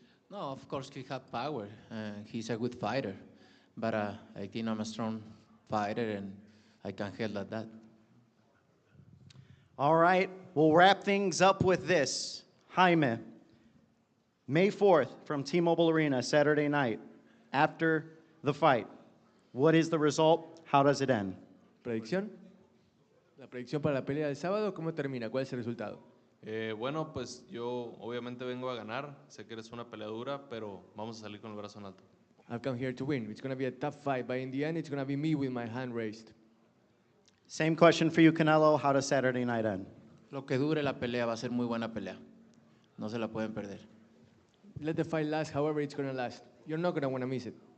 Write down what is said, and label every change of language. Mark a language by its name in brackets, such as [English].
[English] No, of course he has power. He's a good fighter. But I think I'm a strong fighter and I can handle that. All right, we'll wrap things up with this. Jaime, May 4th from T-Mobile Arena, Saturday night, after the fight. What is the result? How does it end? [Spanish] ¿Predicción? La predicción para la pelea del sábado, ¿cómo termina? ¿Cuál es el resultado? Bueno, pues yo obviamente vengo a ganar, sé que eres una peleadura, pero vamos a salir con el brazo en alto. [English] I've come here to win. It's going to be a tough fight, but in the end, it's going to be me with my hand raised. Same question for you, Canelo. How does Saturday night end? [Spanish] Lo que dure la pelea va a ser muy buena pelea. No se la pueden perder. [English] Let the fight last however it's going to last. You're not going to want to miss it.